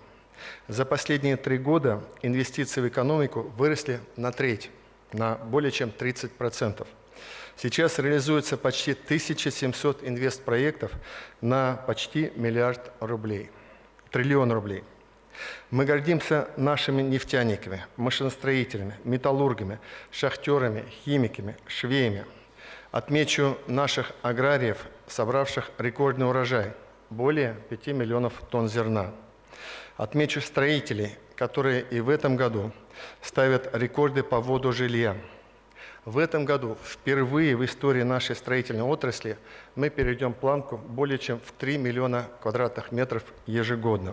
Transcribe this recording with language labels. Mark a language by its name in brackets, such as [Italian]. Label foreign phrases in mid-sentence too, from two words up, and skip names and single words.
[Russian] За последние 3 года инвестиции в экономику выросли на треть, на более чем 30%. Сейчас реализуется почти 1700 инвестпроектов на почти 1 миллиард рублей, триллион рублей. Мы гордимся нашими нефтяниками, машиностроителями, металлургами, шахтерами, химиками, швеями. Отмечу наших аграриев, собравших рекордный урожай – более 5 миллионов тонн зерна. Отмечу строителей, которые и в этом году ставят рекорды по вводу жилья. В этом году впервые в истории нашей строительной отрасли мы перейдем планку более чем в 3 миллиона квадратных метров ежегодно.